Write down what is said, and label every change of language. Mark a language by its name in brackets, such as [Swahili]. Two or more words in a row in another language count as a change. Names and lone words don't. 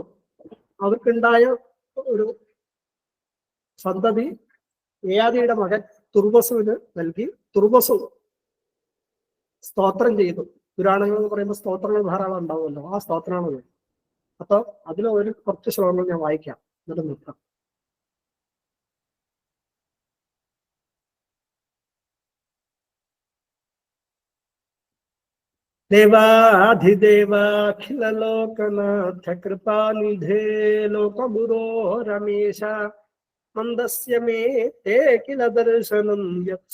[Malayalam] അവർക്കുണ്ടായ ഒരു സന്തതി യയാതിയുടെ മകൻ തുർവസുവിന് നൽകി. തുർവസു സ്തോത്രം ചെയ്തു. പുരാണങ്ങൾ എന്ന് പറയുമ്പോൾ സ്തോത്രങ്ങൾ ധാരാളം ഉണ്ടാവുമല്ലോ, ആ സ്തോത്രമാണ്. അപ്പൊ അതിൽ കുറച്ച് ശ്ലോകങ്ങൾ ഞാൻ വായിക്കാം, എന്നിട്ട് നിർത്താം. [Sanskrit] देवाधिदेवाखिललोकनाथ कृपानिधे लोकगुरो रमेश मन्दस्य मे ते किल दर्शनं यत्